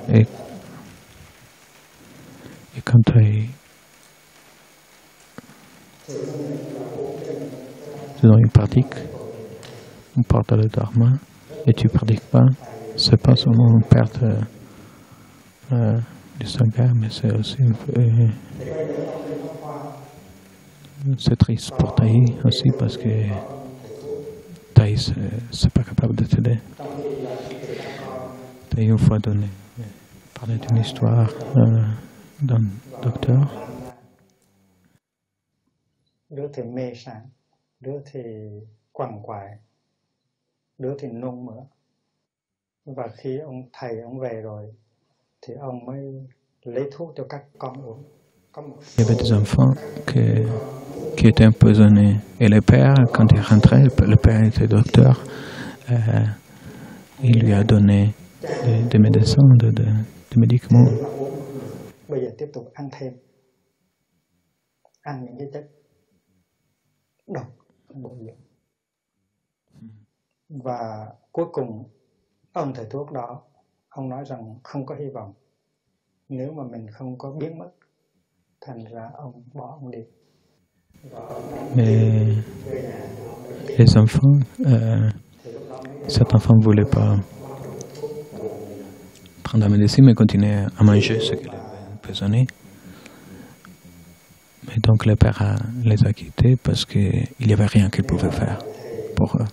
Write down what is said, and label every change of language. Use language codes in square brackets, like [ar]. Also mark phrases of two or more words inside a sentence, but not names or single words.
[fr] Et quand tu dans une pratique, on porte le dharma et tu ne pratiques pas, ce n'est pas seulement une perte du sangha, mais c'est aussi c'est triste pour Taï aussi parce que Taï c'est pas capable de t'aider. Tu as une fois parlé d'une histoire d'un docteur. [vi] Đứa thì mê sảng, đứa thì quằn quại, đứa thì nôn mửa. Và khi ông thầy ông về rồi thì ông mới lấy thuốc cho các con uống. [fr] Il y avait des enfants qui étaient empoisonnés. Et le père, quand il rentrait, le père était docteur, il lui a donné des médecins, des médicaments. [vi] Bây giờ tiếp tục ăn thêm, ăn những cái chất độc trong bụng dưỡng. Và cuối cùng ông thầy thuốc đó, ông nói rằng không có hy vọng. Nếu mà mình không có biến mất, thành ra ông bỏ ông đi. [fr] Mais les enfants, cet enfant ne voulait pas prendre la médecine, mais continuer à manger ce qu'il avait empoisonné. Et donc le père les a quittés parce qu'il n'y avait rien qu'il pouvait faire pour eux.